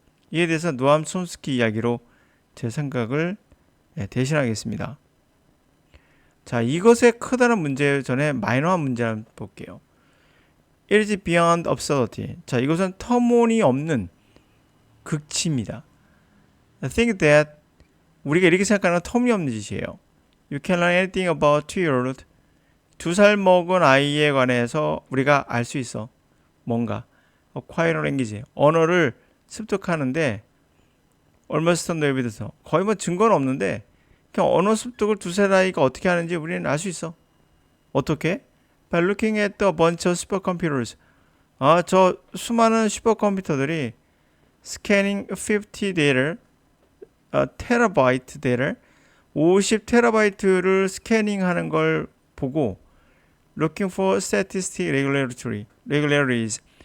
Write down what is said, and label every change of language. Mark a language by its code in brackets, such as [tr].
[ko] 이에 대해서 노암 촘스키 이야기로 제 생각을 대신하겠습니다. 자, 이것의 크다는 문제 전에 마이너한 문제 한번 볼게요. [en] It is beyond absurdity. [ko] 자, 이것은 터무니없는 극치입니다. [en] I think that [ko] 우리가 이렇게 생각하는 건 터무니없는 짓이에요. [en] You can learn anything about 2-year-old. [ko] 2살 먹은 아이에 관해서 우리가 알 수 있어. 뭔가. [en] acquire language. [ko] 언어를 습득하는데 [en] almost no evidence. [ko] 거의 뭐 증거는 없는데 그냥 언어 습득을 2살 아이가 어떻게 하는지 우리는 알 수 있어. 어떻게? [en] By looking at a bunch of supercomputers. [ko] 저 수많은 슈퍼컴퓨터들이 [en] scanning 50 data, [ko] 테라바이트 데이터, 50 테라바이트를 스캐닝하는 걸 보고 [en] looking for statistic regularities.